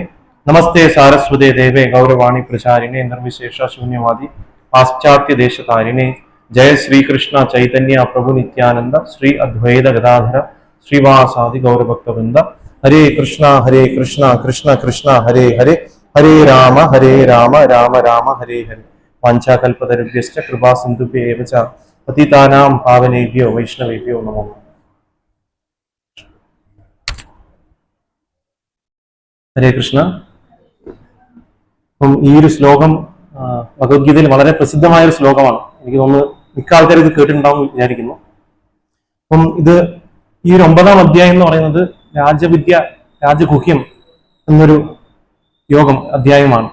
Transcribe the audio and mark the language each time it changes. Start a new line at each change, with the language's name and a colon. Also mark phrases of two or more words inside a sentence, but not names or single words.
Sanskrit: നമസ്തേ സാരസ്വതേ ദേവേ ഗൗരവാണി പ്രചാരിണേ നിർവിശേഷ ശൂന്യവാദി പാശ്ചാത്യ ദേശകാരിണേ. ജയ ശ്രീകൃഷ്ണ ചൈതന്യ പ്രഭു നിത്യാനന്ദ ശ്രീ അദ്വൈത ഗദാധര ശ്രീവാസാദി ഗൗരഭക്തവൃന്ദ. ഹരേ കൃഷ്ണ കൃഷ്ണ കൃഷ്ണ ഹരേ ഹരേ ഹരേ രാമ രാമ രാമ ഹരേ ഹരേ. വാഞ്ചാകൽപതരുഭ്യശ്ച കൃപാ സിന്ധുഭ്യേവ ച പതിതാനാം പാവനേഭ്യോ വൈഷ്ണവേഭ്യോ നമോ. ഹരേ കൃഷ്ണ.
Malayalam: അപ്പം ഈ ഒരു ശ്ലോകം ഭഗവത്ഗീതയിൽ വളരെ പ്രസിദ്ധമായ ഒരു ശ്ലോകമാണ്. എനിക്ക് തോന്നുന്നു മിക്ക ആൾക്കാർ ഇത് കേട്ടിട്ടുണ്ടാവും വിചാരിക്കുന്നു. അപ്പം ഇത് ഈ ഒരു 9-ാം അധ്യായം എന്ന് പറയുന്നത് രാജഗുഹ്യം എന്നൊരു അധ്യായമാണ്.